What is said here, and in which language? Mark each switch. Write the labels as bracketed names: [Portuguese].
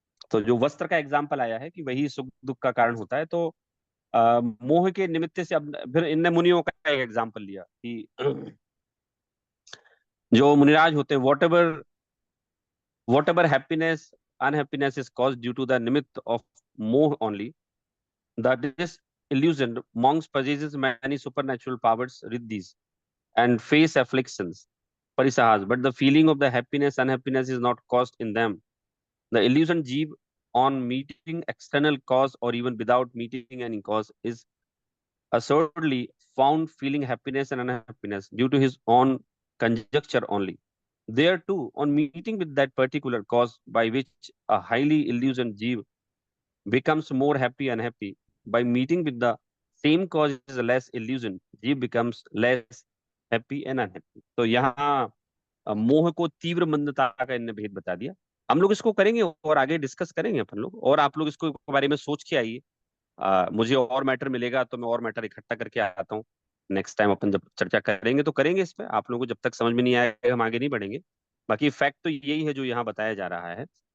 [Hindi] तो जो वस्त्र का एग्जाम्पल आया है कि वही सुख दुख का कारण होता है, तो मोह के निमित्त से अब फिर इनने मुनियों का एक एग्जाम्पल लिया कि जो मुनिराज होते हैं, [English] whatever happiness unhappiness is caused due to the nimitt of moh only, that is illusion, monks possesses many supernatural powers, riddhis, and face afflictions, parisahas, but the feeling of the happiness, unhappiness is not caused in them. The illusion jeev on meeting external cause or even without meeting any cause is assuredly found feeling happiness and unhappiness due to his own conjecture only. There too, on meeting with that particular cause by which a highly illusioned jeev becomes more happy unhappy, by meeting with the same cause is a less illusion, jeev becomes less happy and unhappy. [Hindi] तो यहाँ मोह को तीव्र मंदता का इनने भेद बता दिया। हम लोग इसको करेंगे और आगे डिस्कस करेंगे अपन लोग, और आप लोग इसको बारे में सोच के आइए। मुझे और मैटर मिलेगा तो मैं और मैटर इकट्ठा करके आता हूँ। नेक्स्ट टाइम अपन जब चर्चा करेंगे तो करेंगे इस पे। आप लोगों को जब तक समझ में नहीं आएगा हम आगे नहीं बढ़ेंगे। बाकी फैक्ट तो यही है जो यहाँ बताया जा रहा है।